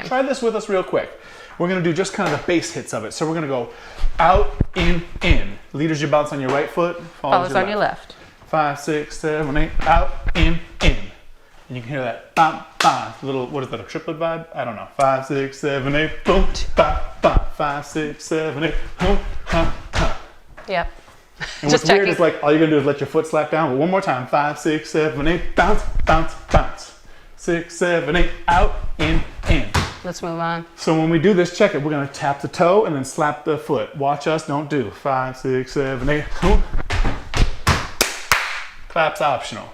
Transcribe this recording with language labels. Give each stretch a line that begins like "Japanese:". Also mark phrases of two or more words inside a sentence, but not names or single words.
English: Try this with us real quick. We're going to do just kind of the bass hits of it. So we're going to go out, in. Leaders, you bounce on your right foot. Followers on your left. 5, 6, 7, 8, out, in. And you can hear that bam, bam, little, what is that, a triplet vibe? I don't know. 5, 6, 7, 8, boom, bam, bam. 5, 6, 7, 8, boom, ha, ha. Yep. And what's weird is like, all you're gonna do is let your foot slap down. But one more time. 5, 6, 7, 8, bounce, bounce, bounce. 6, 7, 8, out, in. Let's move on. So when we do this, check it. We're gonna tap the toe and then slap the foot. Watch us, don't do. 5, 6, 7, 8, boom. Clap's optional.